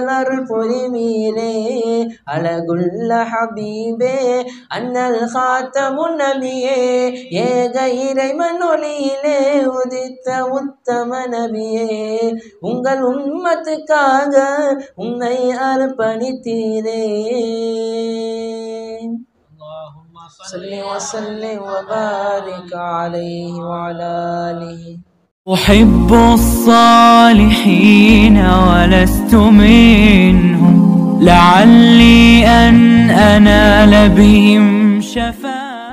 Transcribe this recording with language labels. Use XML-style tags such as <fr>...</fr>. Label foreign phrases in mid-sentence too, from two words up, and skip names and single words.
<ta>அருள் புரிவீரே அழகுள்ள ஹபீபே அண்ணல் காத்தமுன் நபியே ஏக இறைவன் ஒளியிலே உதித்த உத்தம நபியே உங்கள் உம்மத்துக்காக உன்னை அர்ப்பணித்தீரே</ta> <ar>صل وسلم وبارك عليه وعلى آله أحب الصالحين ولست منهم لعلي أن أنال بهم شفاعة</ar>